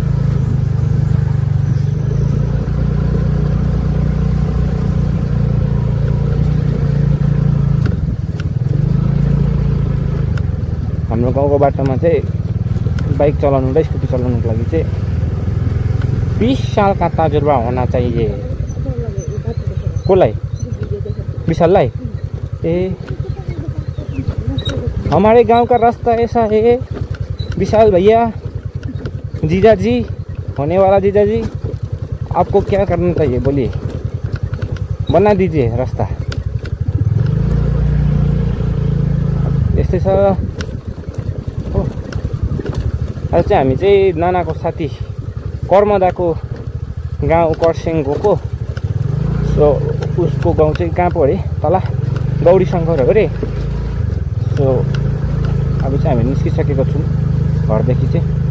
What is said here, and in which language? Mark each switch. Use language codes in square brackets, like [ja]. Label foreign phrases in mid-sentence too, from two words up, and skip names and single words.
[ne] हाम्रो गाउँको बाटोमा चाहिँ बाइक चलाउनु र स्कुटी चलाउनुको लागि चाहिँ [hi] 20 साल का तजुर्बा होना चाहिए [ne] कोलाई विशाललाई ए [hi] हमारे गांव का रास्ता ऐसा है विशाल भैया जीजा जी होने वाला जीजा जी आपको क्या करना चाहिए बोलिए बना दीजिए रास्ता [ne] यस्तै छ आज चाहिँ हामी चाहिँ नानाको साथी कर्मदाको गाउँ खरसाङ गएको सो उसको गाउँ चाहिँ कहाँ पो अरे तल गौरी शङ्कर हो अरे सो अब चाहिँ हामी निस्किसकेको छौँ घरदेखि चाहिँ